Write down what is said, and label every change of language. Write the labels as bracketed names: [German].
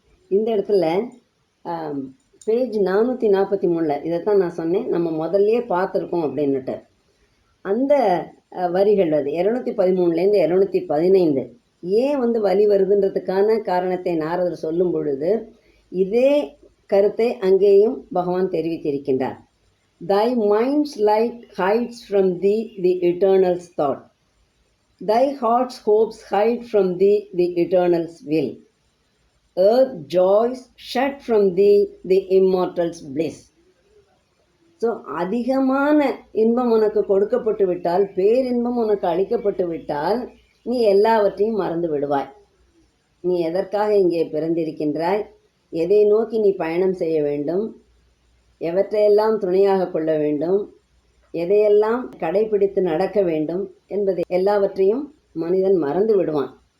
[Tamil] இந்த இடத்துல பேஜ் 443 இதைத்தான் நான் சொன்னேன், நம்ம முதல்லையே பார்த்துருக்கோம் அப்படின்னுட்டு. அந்த வரிகள் 213லேருந்து 215 ஏன் வலி வருதுன்றதுக்கான காரணத்தை நாரதர் சொல்லும் பொழுது இதே கருத்தை அங்கேயும் பகவான் தெரிவித்திருக்கின்றார். [English] Thy mind's light hides from thee the eternal's thought. Thy heart's hopes hide from thee the eternal's will. Earth joys shut from thee the immortal's bliss. [Tamil] So அதிகமான இன்பம் உனக்கு கொடுக்கப்பட்டு விட்டால், பேரின்பம் உனக்கு அளிக்கப்பட்டு விட்டால் நீ எல்லாவற்றையும் மறந்து விடுவாய். நீ எதற்காக இங்கே பிறந்திருக்கின்றாய், எதை நோக்கி நீ பயணம் செய்ய வேண்டும், எவற்றையெல்லாம் துணையாக கொள்ள வேண்டும், எதையெல்லாம் கடைபிடித்து நடக்க வேண்டும் என்பதை எல்லாவற்றையும் மனிதன் மறந்து விடுவான்.